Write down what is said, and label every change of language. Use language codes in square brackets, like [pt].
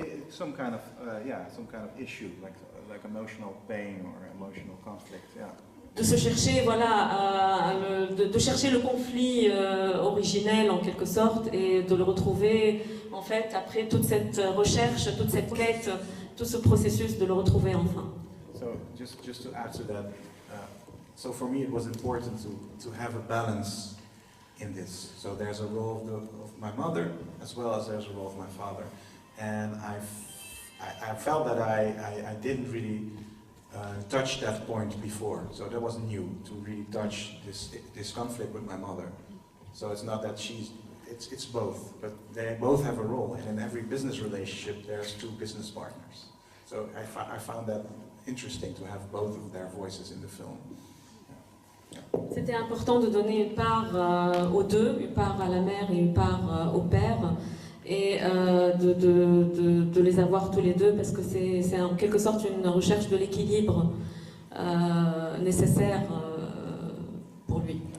[en] Some kind of issue, like emotional pain or emotional conflict, yeah. [fr] De se chercher, voilà, de chercher le conflit originel en quelque sorte et de le retrouver en fait après toute cette recherche, toute cette quête, tout ce processus de le retrouver enfin. [en] So just to add to that, so for me it was important to have a balance in this. So there's a role of my mother as well as there's a role of my father, and I felt that I didn't really touch that point before, so that was new to really touch this conflict with my mother. So it's not that it's both, but they both have a role, and in every business relationship there's two business partners. So I found that interesting to have both of their voices in the film. [fr] C'était important de donner une part aux deux, une part à la mère et une part au père, et de les avoir tous les deux parce que c'est en quelque sorte une recherche de l'équilibre nécessaire pour lui.